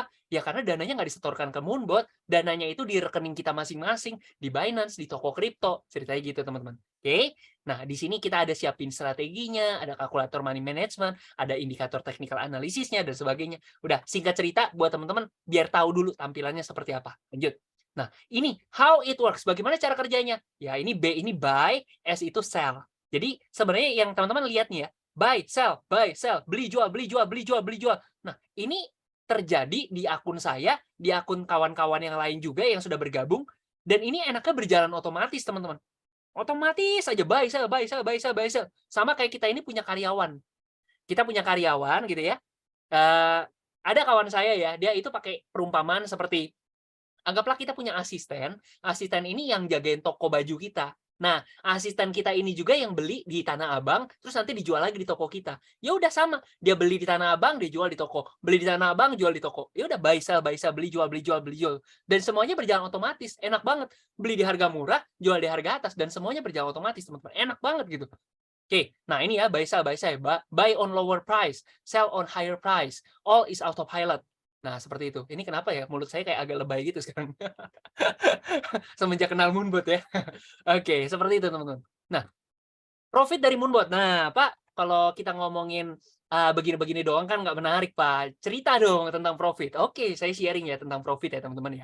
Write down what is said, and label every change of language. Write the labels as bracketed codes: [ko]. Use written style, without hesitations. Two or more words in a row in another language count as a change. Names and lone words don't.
[id] Ya karena dananya nggak disetorkan ke Moonbot, dananya itu di rekening kita masing-masing, di Binance, di toko kripto, ceritanya gitu teman-teman. Oke? Nah, di sini kita ada siapin strateginya, ada kalkulator [en] money management, [id] ada indikator technical analisisnya, dan sebagainya. Udah, singkat cerita buat teman-teman, biar tahu dulu tampilannya seperti apa. Lanjut. Nah, ini [en] how it works. [id] Bagaimana cara kerjanya? Ya, ini B ini buy, S itu sell. Jadi, sebenarnya yang teman-teman lihat nih ya, [en] buy, sell, [id] beli, jual, beli, jual, beli, jual, beli, jual. Nah, ini terjadi di akun saya, di akun kawan-kawan yang lain juga yang sudah bergabung, dan ini enaknya berjalan otomatis, teman-teman. Otomatis aja [en] buy, sell, buy, sell, buy, sell, buy, sell. [id] Sama kayak kita ini punya karyawan. Kita punya karyawan gitu ya. Ada kawan saya ya, dia itu pakai perumpamaan seperti anggaplah kita punya asisten, asisten ini yang jagain toko baju kita. Nah, asisten kita ini juga yang beli di Tanah Abang, terus nanti dijual lagi di toko kita. Ya udah sama, dia beli di Tanah Abang, dia jual di toko. Beli di Tanah Abang, jual di toko. Ya udah [en] buy sell, [id] beli jual, beli jual, beli jual. Dan semuanya berjalan otomatis, enak banget. Beli di harga murah, jual di harga atas, dan semuanya berjalan otomatis, teman-teman. Enak banget gitu. Oke, nah ini ya [en] buy sell, buy on lower price, sell on higher price, all is autopilot. [id] Nah, seperti itu. Ini kenapa ya mulut saya kayak agak lebay gitu sekarang. Semenjak kenal Moonbot ya. Oke, seperti itu teman-teman. Nah, profit dari Moonbot. Nah, Pak, kalau kita ngomongin begini-begini doang kan nggak menarik, Pak. Cerita dong tentang profit. Oke, saya sharing ya tentang profit ya teman-teman ya.